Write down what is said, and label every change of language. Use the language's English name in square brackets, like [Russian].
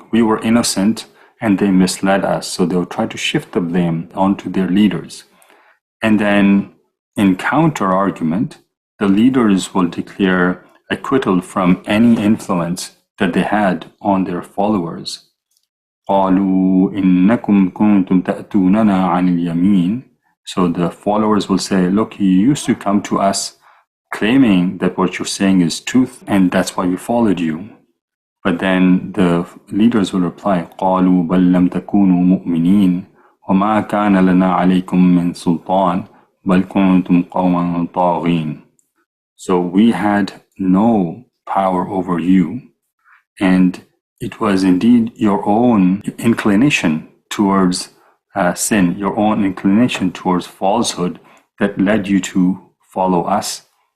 [English] We were innocent and they misled us. So they would try to shift the blame onto their leaders. And then in counter argument, the leaders will declare acquittal from any influence that they had on their followers. [Arabic] قالوا إنكم كنتم تأتوننا عن اليمين. [English] So the followers will say, look, you used to come to us claiming that what you're saying is truth, and that's why we followed you. But then the leaders will reply, [Arabic] قَالُوا بَل لَمْ تَكُونُوا مُؤْمِنِينَ وَمَا كَانَ لَنَا عَلَيْكُمْ مِنْ سُلْطَانٍ بَل كُنْتُمْ قَوْمًا طَاغِينَ. [English] So we had no power over you, and it was indeed your own inclination towards sin, your own inclination towards falsehood that led you to follow us.